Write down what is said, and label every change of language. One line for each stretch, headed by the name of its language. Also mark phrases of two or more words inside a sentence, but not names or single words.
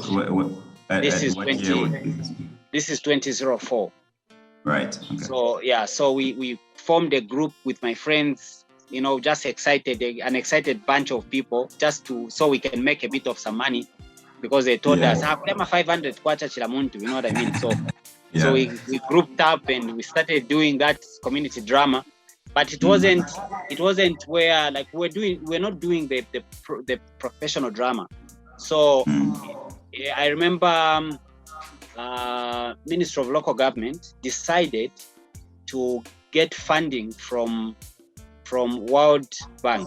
English: This is 2004. Right. Okay. So yeah, so we formed a group with my friends, just an excited bunch of people, so we can make a bit of some money, because they told us, 500 kwacha
Bemba: chila muntu,
English: you know what I mean? So so we grouped up and we started doing that community drama. But it wasn't where we're not doing the professional drama. So I remember Ministry of Local Government decided to get funding from World Bank.